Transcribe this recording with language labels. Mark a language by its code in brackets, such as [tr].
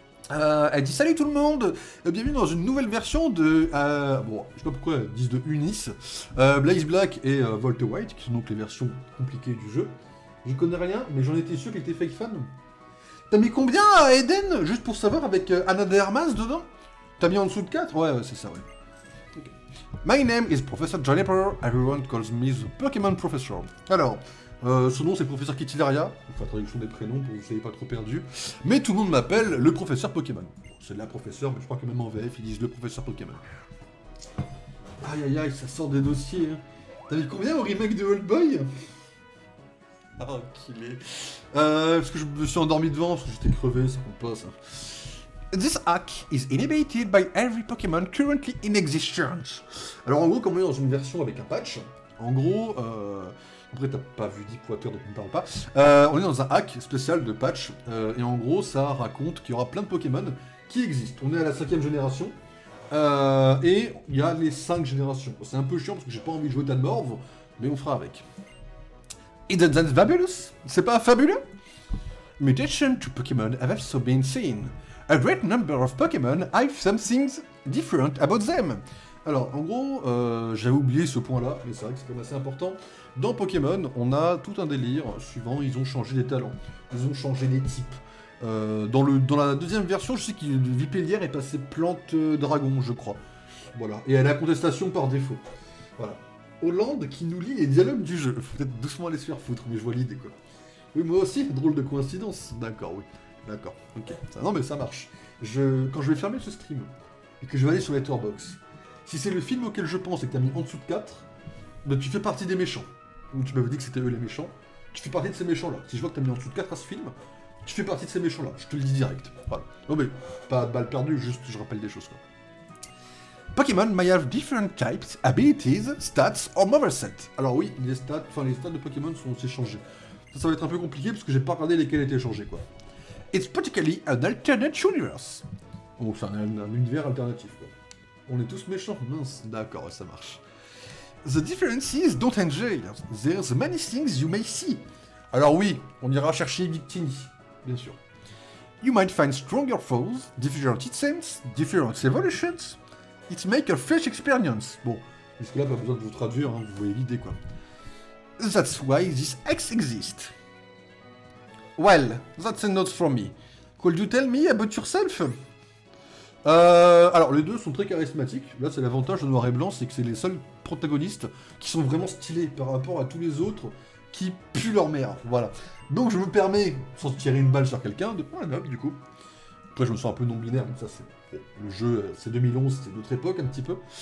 [fr] Elle dit salut tout le monde, bienvenue dans une nouvelle version de, bon, je sais pas pourquoi elles disent de Unis, Blaze Black et Volt White, qui sont donc les versions compliquées du jeu. Je connais rien, mais j'en étais sûr qu'elle était fake fan. T'as mis combien à Eden, juste pour savoir, avec Anna de Hermas dedans? T'as mis en dessous de 4? Ouais, c'est ça, ouais. Okay. [en] My name is Professor Juniper, everyone calls me the Pokémon Professor. [fr] Alors, son nom c'est Professeur Kitilaria, enfin traduction des prénoms pour que vous ne soyez pas trop perdu. Mais tout le monde m'appelle le Professeur Pokémon. Bon, c'est la professeure, mais je crois que même en VF ils disent le Professeur Pokémon. Aïe aïe aïe, ça sort des dossiers. Hein. T'as mis combien au remake de Old Boy? Ah, qu'il est. Parce que je me suis endormi devant, parce que j'étais crevé, ça compte pas ça. [en] This hack is inhibited by every Pokémon currently in existence. [fr] Alors en gros, comme on est dans une version avec un patch, en gros, après t'as pas vu Deep Water donc on ne parle pas, on est dans un hack spécial de patch, et en gros ça raconte qu'il y aura plein de Pokémon qui existent. On est à la 5ème génération, et il y a les 5 générations. C'est un peu chiant parce que j'ai pas envie de jouer Danmorve, mais on fera avec. [en] Isn't that fabulous? [fr] C'est pas fabuleux? [en] Mutation to Pokémon have also been seen. A great number of Pokémon have something different about them. [fr] Alors, en gros, j'avais oublié ce point-là, mais c'est vrai que c'est quand même assez important. Dans Pokémon, on a tout un délire suivant, ils ont changé les talents, ils ont changé les types. Dans la deuxième version, je sais que Vipellière est passé plante dragon, je crois. Voilà, et elle a contestation par défaut. Voilà. Hollande qui nous lit les dialogues du jeu. Faut peut-être doucement aller se faire foutre, mais je vois l'idée, quoi. Oui, moi aussi, drôle de coïncidence. D'accord, oui. D'accord, ok. Non, mais ça marche. Quand je vais fermer ce stream, et que je vais aller sur Letterboxd, si c'est le film auquel je pense et que t'as mis en dessous de 4, bah tu fais partie des méchants. Donc tu m'avais dit que c'était eux les méchants. Tu fais partie de ces méchants-là. Si je vois que t'as mis en dessous de 4 à ce film, tu fais partie de ces méchants-là. Je te le dis direct. Voilà. Non mais, pas de balle perdue, juste je rappelle des choses, quoi. [en] Pokémon may have different types, abilities, stats or moveset. [fr] Alors oui, les stats de Pokémon sont aussi changées. Ça va être un peu compliqué parce que j'ai pas regardé lesquels étaient changés, quoi. [en] It's particularly an alternate universe. [fr] Donc c'est un univers alternatif, quoi. On est tous méchants, mince. D'accord, ça marche. [en] The differences don't enjoy. There's many things you may see. [fr] Alors oui, on ira chercher Victini, bien sûr. [en] You might find stronger foes, different items, different evolutions. It make a fresh experience. [fr] Bon, jusque-là, pas besoin de vous traduire, hein, vous voyez l'idée, quoi. [en] That's why this X exists. Well, that's a note from me. Could you tell me about yourself? [fr] Alors, les deux sont très charismatiques. Là, c'est l'avantage de Noir et Blanc, c'est que c'est les seuls protagonistes qui sont vraiment stylés par rapport à tous les autres qui puent leur mère. Voilà. Donc, je me permets, sans tirer une balle sur quelqu'un, de prendre un homme, du coup. Après, je me sens un peu non-binaire, mais ça, c'est... Le jeu, c'est 2011, c'était notre époque, un petit peu.